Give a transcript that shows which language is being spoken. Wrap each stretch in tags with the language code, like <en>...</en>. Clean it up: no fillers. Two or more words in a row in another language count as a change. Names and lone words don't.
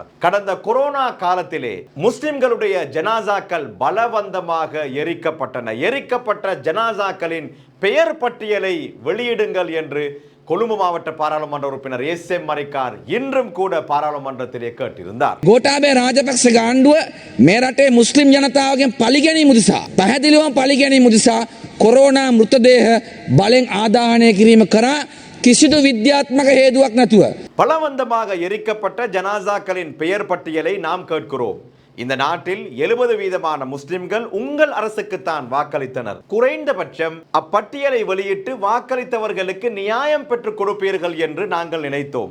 <ta>கடந்த கொரோனா காலத்திலே முஸ்லிம்களுடைய ஜனாசாக்கள் பலவந்தமாக எரிக்கப்பட்டன. எரிக்கப்பட்ட ஜனாசாக்களின் பெயர் பட்டியலை வெளியிடுங்கள் என்று கொழும்பு மாவட்ட பாராளுமன்ற உறுப்பினர் SM மரிக்கார் இன்றும் கூட பாராளுமன்றத்திலே கேட்டிருந்தார்.</ta> <si>ගෝඨාභය රාජපක්ෂ ගාණ්ඩුව මේ රටේ මුස්ලිම් ජනතාවගෙන් පලිගැනීම උදෙසා පැහැදිලිවම පලිගැනීම උදෙසා කොරෝනා මෘතදේහ බලෙන් ආදාහනය කිරීම කරා කිසිදු විද්‍යාත්මක හේතුවක් නැතුව</si> <ta>பலவந்தமாக எரிக்கப்பட்ட ஜனாசாக்களின் பெயர் பட்டியலை நாம் கேட்கிறோம். இந்த நாட்டில் 70% முஸ்லிம்கள் உங்கள் அரசுக்குத்தான் வாக்களித்தனர். குறைந்தபட்சம் அப்பட்டியலை வெளியிட்டு வாக்களித்தவர்களுக்கு நியாயம் பெற்றுக் கொடுப்பீர்கள் என்று நாங்கள் நினைத்தோம்.</ta>